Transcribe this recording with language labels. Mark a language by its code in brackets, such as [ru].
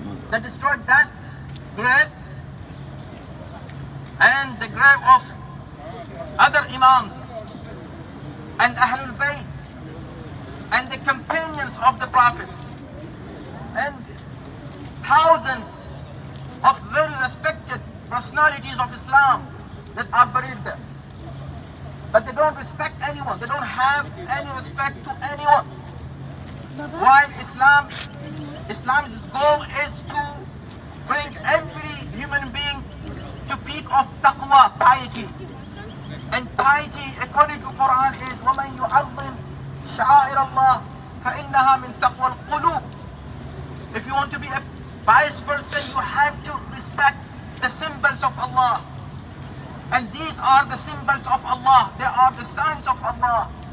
[en] They destroyed that grave, and the grave of other Imams and Ahlul Bayt and the companions of the Prophet and thousands of very respected personalities of Islam that are buried there. But they don't respect anyone. They don't have any respect to anyone. While Islam's goal is to bring every human being to peak of taqwa, piety. And piety, according to Quran, is [ar] وَمَنْ يُعَظِّمْ شَعَائِرَ اللَّهِ فَإِنَّهَا مِنْ تَقْوَى الْقُلُوبِ. [en] If you want to be a pious person, you have to respect the symbols of Allah. And these are the symbols of Allah. They are the signs of Allah.